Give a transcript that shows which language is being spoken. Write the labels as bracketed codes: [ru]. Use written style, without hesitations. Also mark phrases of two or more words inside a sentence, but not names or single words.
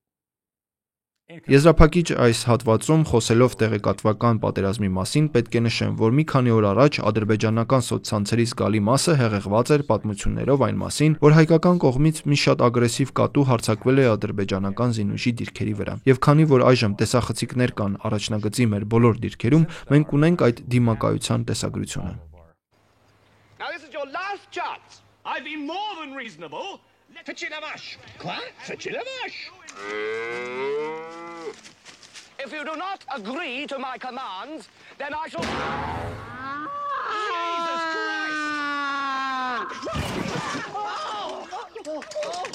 [hy] Եզրափակիչ այս հատվածում խոսելով տեղեկատվական պատերազմի մասին պետք է նշեմ, որ մի քանի օր առաջ ադրբեջանական սոցցանցերի զգալի մասը հեղեղված էր պատմություններով այն մասին, որ հայկական կողմից մի շատ ագրեսիվ կատու հարձակվել է ադրբեջանական զինուժի դիրքերի վրա։ Եվ քանի որ այժմ տեսախցիկներ կան առաջնագծի մեր բոլոր դիրքերում, մենք ունենք այդ դիմակայության տեսագրությունը։ [en] If you do not agree to my commands, then I shall... Jesus Christ!